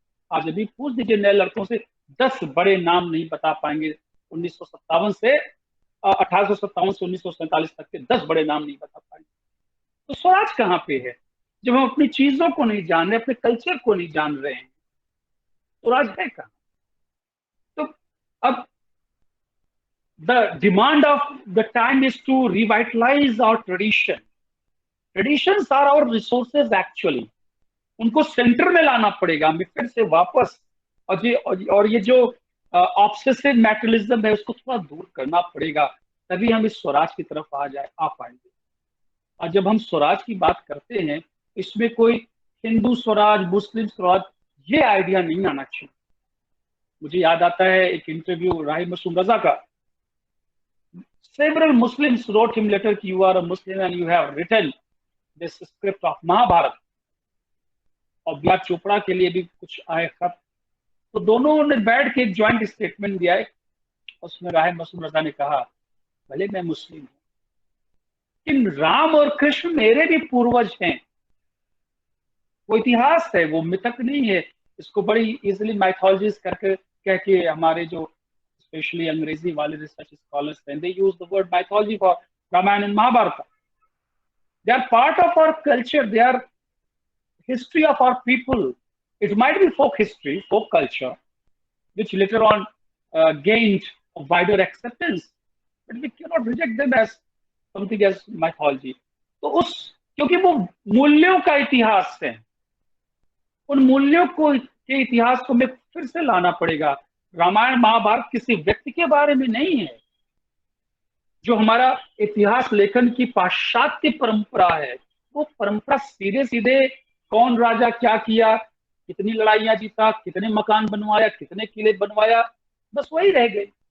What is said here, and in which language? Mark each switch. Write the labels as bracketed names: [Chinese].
[Hindi] आज अभी पूछ दीजिए नए लड़कों से, 10 बड़े नाम नहीं बता पाएंगे 1857 से 1947 तक के 10 बड़े नाम नहीं बता पाएंगे। तो स्वराज कहाँ पे है जब हम अपनी चीजों को नहीं जान रहे, अपने कल्चर को नहीं जान रहे हैं? स्वराज है कहाँ? तो अब [English] the demand of the time is to revitalize our tradition. Traditions are our resources actually. [Hindi] उनको सेंटर में लाना पड़ेगा हमें फिर से वापस। और ये जो ऑब्सेसिव मैटेरियलिज्म है उसको थोड़ा दूर करना पड़ेगा, तभी हम इस स्वराज की तरफ आ पाएंगे। और जब हम स्वराज की बात करते हैं, इसमें कोई हिंदू स्वराज, मुस्लिम स्वराज, ये आइडिया नहीं आना चाहिए। मुझे याद आता है एक इंटरव्यू राही मसूम रजा का। [English] Several Muslims wrote him letter कि you are a Muslim and you have written this script of Mahabharat. [Hindi] और बी आर चोपड़ा के लिए भी कुछ आए खत, तो दोनों ने बैठ के एक ज्वाइंट स्टेटमेंट दिया है। उसमें राय मसूम रजा ने कहा, भले मैं मुस्लिम हूं, लेकिन राम और कृष्ण मेरे भी पूर्वज हैं। वो इतिहास है, वो मिथक नहीं है। इसको बड़ी इजिली माइथोलॉजीज करके कह के हमारे जो स्पेशली अंग्रेजी वाले रिसर्च स्कॉलर्स हैं, [English] They use the word mythology for Ramayan and Mahabharat. They are part of our culture, they are history of our people. It might be folk history, folk culture, which later on gained a wider acceptance, but we cannot reject them as something as mythology. [Hindi] तो क्योंकि वो मूल्यों का इतिहास है, उन मूल्यों के इतिहास को हमें फिर से लाना पड़ेगा। रामायण महाभारत किसी व्यक्ति के बारे में नहीं है। जो हमारा इतिहास लेखन की पाश्चात्य परंपरा है, वो परंपरा सीधे सीधे कौन राजा क्या किया, कितनी लड़ाइयां जीता, कितने मकान बनवाया, कितने किले बनवाया, बस वही रह गए।